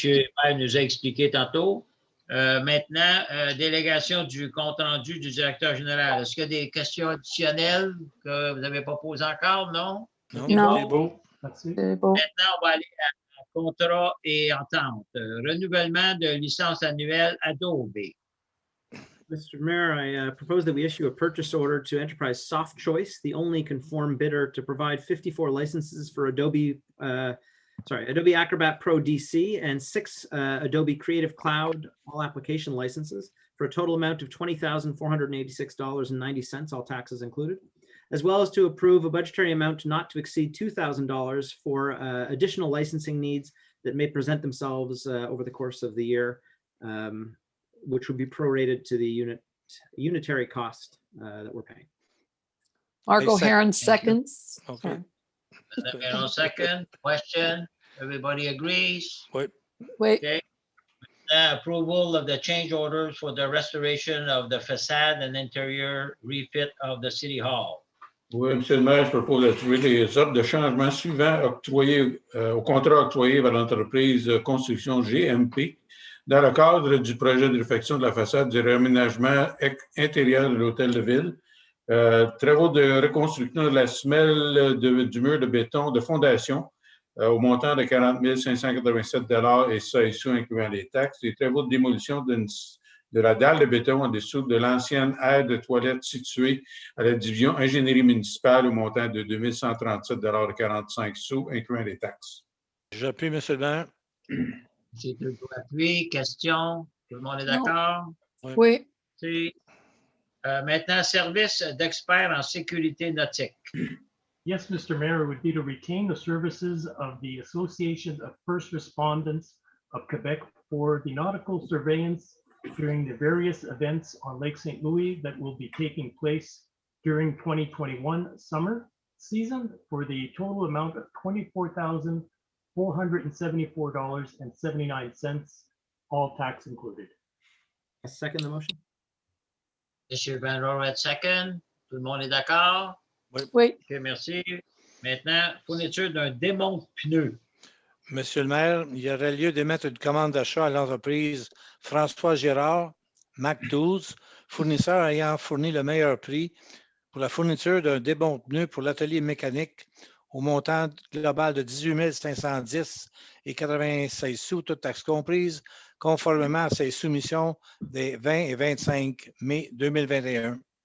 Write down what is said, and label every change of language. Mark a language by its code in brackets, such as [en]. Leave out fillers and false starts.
[fr] Hébert nous a expliqué tantôt. Maintenant, délégation du compte-rendu du directeur général. Est-ce qu'il y a des questions additionnelles que vous n'avez pas posées encore? Non? Non. C'est beau. Merci. C'est beau. Maintenant, on va aller à contrat et entente. Renouvellement de licence annuelle Adobe. [en] Mr. Mayor, I propose that we issue a purchase order to Enterprise Soft Choice, the only conformed bidder, to provide 54 licenses for Adobe Acrobat Pro DC and 6 Adobe Creative Cloud all application licenses for a total amount of $20,486.90, all taxes included, as well as to approve a budgetary amount not to exceed $2,000 for additional licensing needs that may present themselves over the course of the year, which would be prorated to the unitary cost that we're paying. Margot second. Heron seconds. Okay. Madame Héron, second. Question? Everybody agrees? Wait, Okay. Approval of the change orders for the restoration of the facade and interior refit of the City Hall. [fr] Oui, M. le maire, je propose d'approuver les ordres de changement suivants octroyés au contrat octroyé par l'entreprise Construction GMP dans le cadre du projet de réfection de la façade du réaménagement intérieur de l'Hôtel de Ville. Travaux de reconstruction de la semelle du mur de béton de fondation au montant de 40 587 $ et ça et sous incluant les taxes. Les travaux de démolition de la dalle de béton en dessous de l'ancienne aire de toilette située à la division ingénierie municipale au montant de 2 137 $ et 45 sous incluant les taxes. J'appuie, M. le maire. M. Trudeau appuie. Question? Tout le monde est d'accord? oui. Si. Maintenant, service d'experts en sécurité nautique. [en] Yes, Mr. Mayor, it would be to retain the services of the Association of First Respondents of Quebec for the nautical surveillance during the various events on Lake St. Louis that will be taking place during 2021 summer season for the total amount of $24,474.79, all tax included. I second the motion. [fr] M. Van Roret, second. Tout le monde est d'accord? Oui. OK, merci. Maintenant, fourniture d'un démonte pneu. Monsieur le maire, il y aurait lieu d'émettre une commande d'achat à l'entreprise François Girard, Mac 12, fournisseur ayant fourni le meilleur prix pour la fourniture d'un démonte pneu pour l'atelier mécanique au montant global de 18 510 et 96 sous, toutes taxes comprises, conformément à ses soumissions des 20 et 25 mai 2021.